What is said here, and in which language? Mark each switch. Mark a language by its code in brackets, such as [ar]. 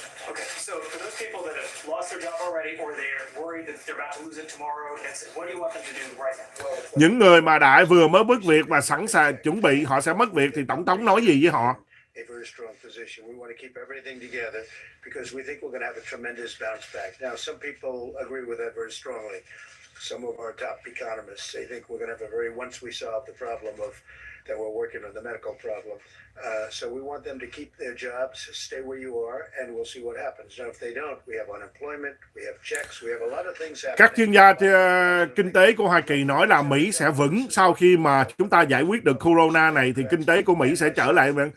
[en] Okay, so for those people that have lost their job already or they're worried that they're about to lose it tomorrow, what do you want them to do right now? [vi] Những người mà đã vừa mới mất việc và sẵn sàng chuẩn bị họ sẽ mất việc thì tổng thống nói gì với họ? [en] A very strong position. We want to keep everything together because we think we're going to have a tremendous bounce back. Now, some people agree with that very strongly. Some of our top economists, they think we're going to have a very, once we solve the problem of that we're working on, the medical problem. So we want them to keep their jobs, stay where you are, and we'll see what happens. Now, if they don't, we have unemployment, we have checks, we have a lot of things happening. [vi] Các chuyên gia kinh tế của Hoa Kỳ nói là Mỹ sẽ vững sau khi mà chúng ta giải quyết được corona này thì kinh tế của Mỹ sẽ trở lại.